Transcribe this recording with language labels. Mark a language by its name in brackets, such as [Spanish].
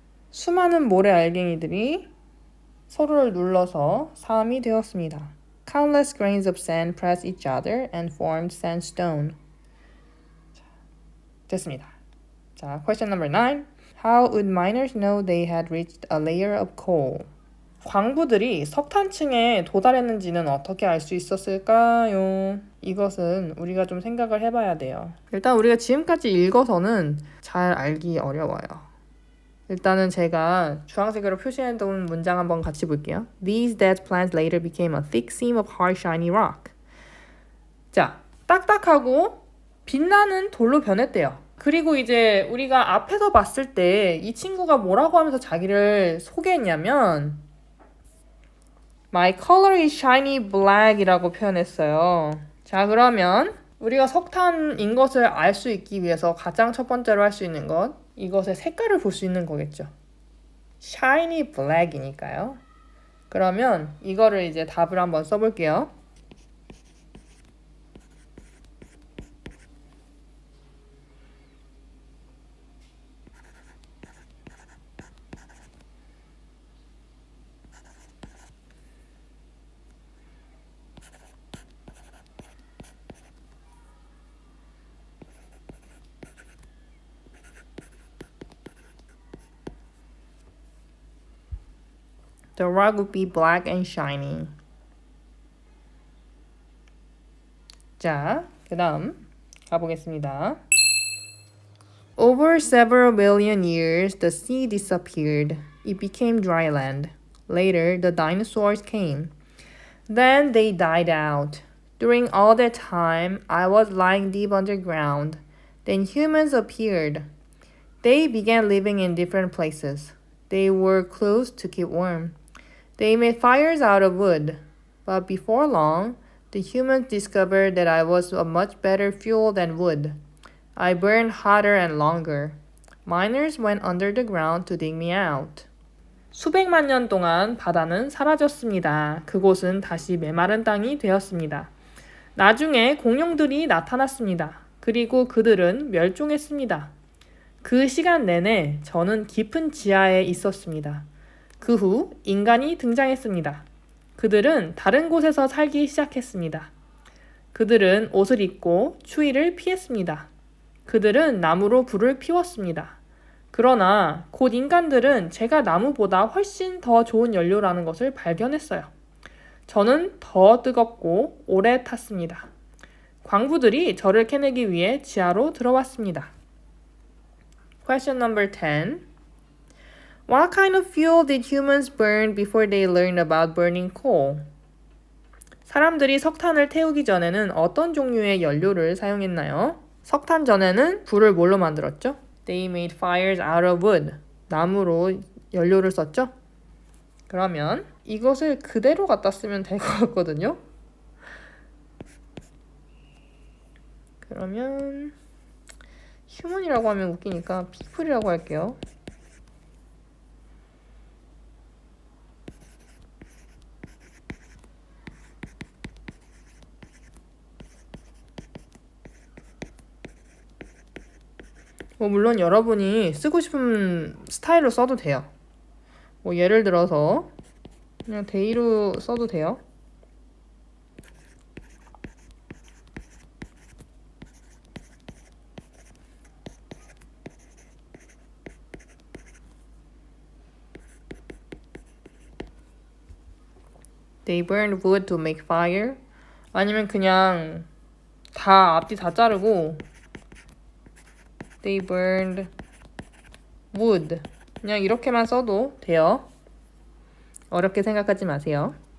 [Korean] 수많은 모래 알갱이들이 서로를 눌러서 사암이 되었습니다. [English] Countless grains of sand pressed each other and formed sandstone. [Korean] 됐습니다. 자, [English] question number 9. How would miners know they had reached a layer of coal? [Korean] 광부들이 석탄층에 도달했는지는 어떻게 알 수 있었을까요? 이것은 우리가 좀 생각을 해봐야 돼요. 일단 우리가 지금까지 읽어서는 잘 알기 어려워요. 일단은 제가 주황색으로 표시해둔 문장 한번 같이 볼게요. [English] These dead plants later became a thick seam of hard shiny rock. [Korean] 자, 딱딱하고 빛나는 돌로 변했대요. 그리고 이제 우리가 앞에서 봤을 때 이 친구가 뭐라고 하면서 자기를 소개했냐면 [English] My color is shiny black [Korean] 이라고 표현했어요. 자, 그러면 우리가 석탄인 것을 알 수 있기 위해서 가장 첫 번째로 할 수 있는 것, 이것의 색깔을 볼 수 있는 거겠죠. [English] shiny black [Korean] 이니까요. 그러면 이거를 이제 답을 한번 써볼게요. [English] The rock would be black and shiny. [Korean] 자, 그 다음 가보겠습니다. [English] Over several million years, the sea disappeared. It became dry land. Later, the dinosaurs came. Then they died out. During all that time, I was lying deep underground. Then humans appeared. They began living in different places. They wore clothes to keep warm. They made fires out of wood. But before long, the humans discovered that I was a much better fuel than wood. I burned hotter and longer. Miners went under the ground to dig me out. [Korean] 수백만 년 동안 바다는 사라졌습니다. 그곳은 다시 메마른 땅이 되었습니다. 나중에 공룡들이 나타났습니다. 그리고 그들은 멸종했습니다. 그 시간 내내 저는 깊은 지하에 있었습니다. 그 후 인간이 등장했습니다. 그들은 다른 곳에서 살기 시작했습니다. 그들은 옷을 입고 추위를 피했습니다. 그들은 나무로 불을 피웠습니다. 그러나 곧 인간들은 제가 나무보다 훨씬 더 좋은 연료라는 것을 발견했어요. 저는 더 뜨겁고 오래 탔습니다. 광부들이 저를 캐내기 위해 지하로 들어왔습니다. [English] Question number 10. What kind of fuel did humans burn before they learned about burning coal? [Korean] 사람들이 석탄을 태우기 전에는 어떤 종류의 연료를 사용했나요? 석탄 전에는 불을 뭘로 만들었죠? [English] They made fires out of wood. [Korean] 나무로 연료를 썼죠? 그러면 이것을 그대로 갖다 쓰면 될 것 같거든요? 그러면 휴먼이라고 하면 웃기니까 people이라고 할게요. 물론 여러분이 쓰고 싶은 스타일로 써도 돼요. 예를 들어서 그냥 데이로 써도 돼요. [English] They burned wood to make fire. [Korean] 아니면 그냥 다 앞뒤 다 자르고 [English] They burned wood. [Korean] 그냥 이렇게만 써도 돼요. 어렵게 생각하지 마세요.